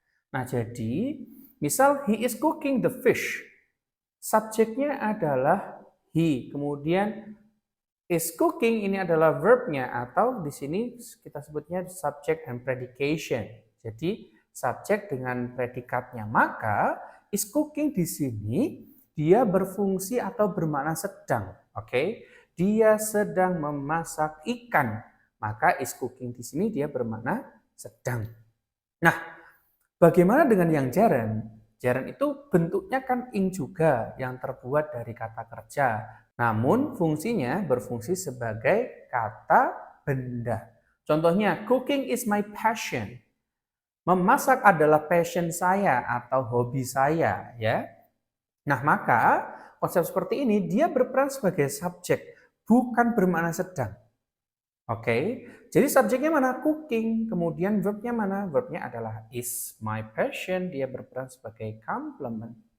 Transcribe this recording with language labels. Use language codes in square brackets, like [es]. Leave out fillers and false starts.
[id] Nah, jadi misal [en] he is cooking the fish. [id] Subjeknya adalah he. Kemudian is cooking ini adalah verbnya atau di sini kita sebutnya [en] subject and predication. [id] Jadi subjek dengan predikatnya. Maka is cooking di sini dia berfungsi atau bermakna sedang. Oke, dia sedang memasak ikan. Maka is cooking di sini dia bermakna sedang. Nah, bagaimana dengan yang gerund? Gerund itu bentuknya kan ing juga yang terbuat dari kata kerja. Namun fungsinya berfungsi sebagai kata benda. Contohnya, [en] cooking is my passion. [id] Memasak adalah passion saya atau hobi saya, ya. Nah, maka konsep seperti ini dia berperan sebagai subjek, bukan bermakna sedang. Oke, jadi subjeknya mana? Cooking. Kemudian verbnya mana? Verbnya adalah is my passion. Dia berperan sebagai complement.